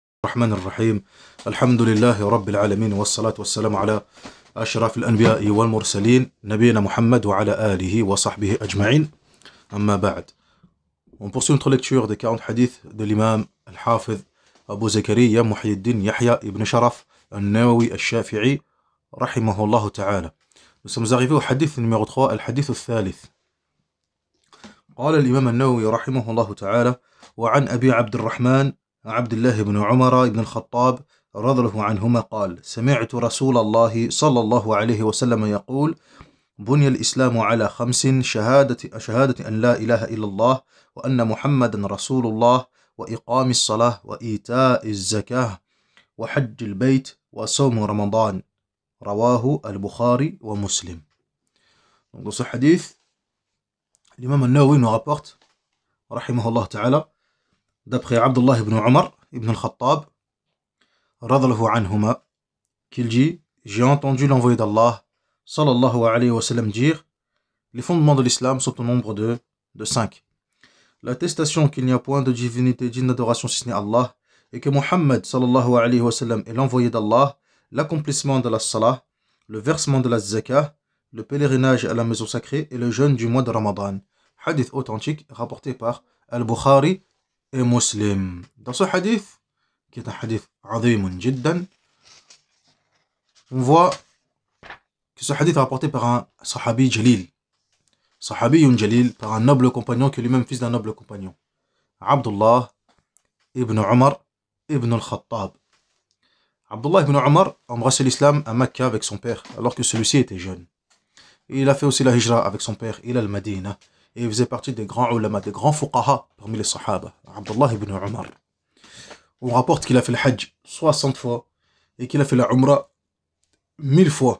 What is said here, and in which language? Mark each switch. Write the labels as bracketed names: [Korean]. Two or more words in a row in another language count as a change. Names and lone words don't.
[Arabic] الرحمن الرحيم. الحمد لله رب العالمين والصلاة والسلام على أشرف الأنبياء والمرسلين نبينا محمد وعلى آله وصحبه أجمعين. أما بعد. [French] On poursuit notre lecture des 40 hadiths de l'imam al-Hafiz Abu Zakariya Muhyiddin Yahya ibn Sharaf al-Nawawi al-Shafi'i [Arabic] رحمه الله تعالى. [French] Nous sommes arrivés au hadith numéro 3, [Arabic] الحديث الثالث. قال الإمام النووي رحمه الله تعالى: وعن أبي عبد الرحمن عبد الله بن عمر بن الخطاب رضي الله عنهما قال: سمعت رسول الله صلى الله عليه وسلم يقول: بني الإسلام على 5: شهادة أن لا إله إلا الله وأن محمدا رسول الله وإقام الصلاة وإيتاء الزكاة وحج البيت وصوم رمضان. رواه البخاري ومسلم. [French] Donc dans ce hadith, l'imam al-Nawawi nous rapporte, [Arabic] رحمه الله تعالى, [French] d'après Abdullah ibn Umar ibn al-Khattab, [Arabic] رضي الله عنهما, [French] qu'il dit: j'ai entendu l'envoyé d'Allah, [Arabic] صلى الله عليه وسلم, [French] dire: les fondements de l'islam sont au nombre de 5. L'attestation qu'il n'y a point de divinité digne d'adoration si ce n'est Allah, et que Muhammad [Arabic] صلى الله عليه وسلم [French] est l'envoyé d'Allah, l'accomplissement de la salah, le versement de la zakah, le pèlerinage à la maison sacrée et le jeûne du mois de Ramadan. Hadith authentique rapporté par Al-Bukhari et Muslim. Dans ce hadith, qui est un [Arabic] حديث عظيم جدا, [French] on voit que ce hadith est rapporté par un [Arabic] صحابي جليل. صحابي جليل, [French] par un noble compagnon qui est lui-même fils d'un noble compagnon. Abdullah ibn Umar ibn al-Khattab. Abdullah ibn Umar a embrassé l'islam à Mecca avec son père, alors que celui-ci était jeune. Et il a fait aussi la hijra avec son père, [Arabic] إلى المدينة, [French] et il faisait partie des grands ulama, des grands fuqaha parmi les sahaba. Abdullah ibn Umar. On rapporte qu'il a fait le hajj 60 fois, et qu'il a fait la umrah 1000 fois.